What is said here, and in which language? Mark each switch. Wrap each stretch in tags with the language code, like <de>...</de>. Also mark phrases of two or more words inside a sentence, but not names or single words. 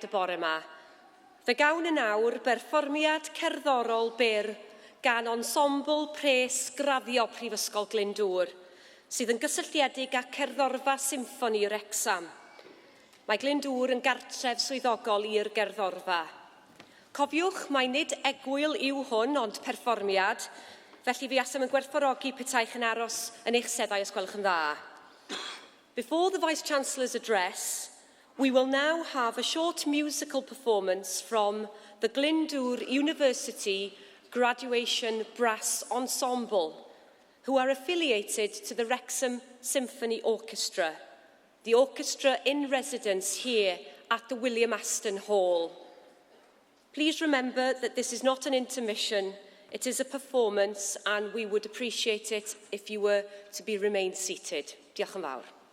<cy>y bore yma, fe gawn yn awr berfformiad cerddorol byr gan ensemble pres graddio Prifysgol Glyndwr, sydd yn gysylltiedig â cerddorfa Symphony Wrexham. Mae Glyndwr yn gartref swyddogol i'r gerddorfa. Cofiwch mai nid egwyl yw hwn ond perfformiad, felly fi asem yn gwerthfawrogi petaich yn aros yn eich seddau os gwelwch yn dda.</cy> <en>Before the Vice-Chancellor's address, we will now have a short musical performance from the Glyndwr University Graduation Brass Ensemble, who are affiliated to the Wrexham Symphony Orchestra, the orchestra in residence here at the William Aston Hall. Please remember that this is not an intermission, it is a performance, and we would appreciate it if you were to remain seated.</en> <cy>Diolch yn fawr.</cy>